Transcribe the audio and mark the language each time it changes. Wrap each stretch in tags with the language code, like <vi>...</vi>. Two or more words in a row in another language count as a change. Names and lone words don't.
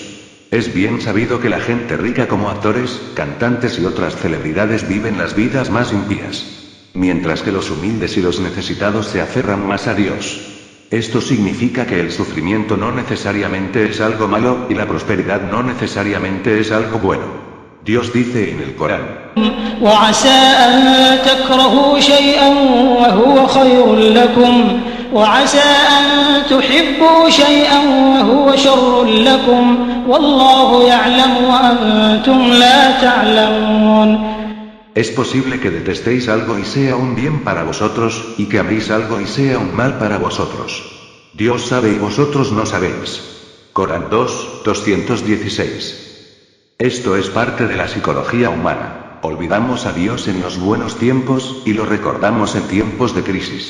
<es>Es bien sabido que la gente rica como actores, cantantes y otras celebridades viven las vidas más impías. Mientras que los humildes y los necesitados se aferran más a Dios. Esto significa que el sufrimiento no necesariamente es algo malo, y la prosperidad no necesariamente es algo bueno. Dios dice en el Corán:</es> <ar>وعسى أن تكرهوا شيئا وهو خير لكم وعسى أن تحبوا شيئا وهو شر لكم والله يعلم وأنتم لا تعلمون.</ar> <es>Es posible que detestéis algo y sea un bien para vosotros, y que améis algo y sea un mal para vosotros. Dios sabe y vosotros no sabéis. Corán 2, 216. Esto es parte de la psicología humana. Olvidamos a Dios en los buenos tiempos, y lo recordamos en tiempos de crisis.</es>